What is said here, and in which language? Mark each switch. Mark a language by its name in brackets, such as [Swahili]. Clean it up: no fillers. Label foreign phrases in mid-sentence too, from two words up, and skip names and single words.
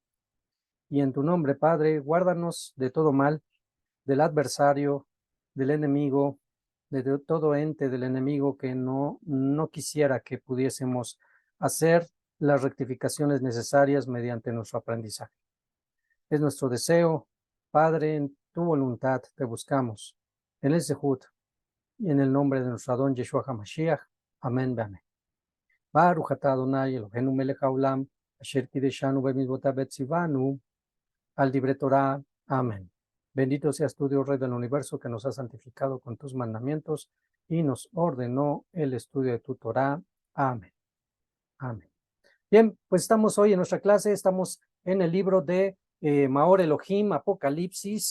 [Spanish] Y en tu nombre, Padre, guárdanos de todo mal, del adversario, del enemigo, de todo ente del enemigo que no quisiera que pudiésemos hacer las rectificaciones necesarias mediante nuestro aprendizaje. Es nuestro deseo, Padre, en tu voluntad te buscamos, en el Zehut y en el nombre de nuestro Adón Yeshua HaMashiach. Amén, amén. [Hebrew] ברוך אתה אדוני אלוהינו מלך העולם אשר קדשנו במצוותיו וצוונו על דברי תורה אמן. [Spanish] Bendito seas tú, Dios Rey del universo, que nos has santificado con tus mandamientos y nos ordenó el estudio de tu Torah. Amén. Amén. Bien, pues estamos hoy en nuestra clase, estamos en el libro de Maor Elohim, Apocalipsis.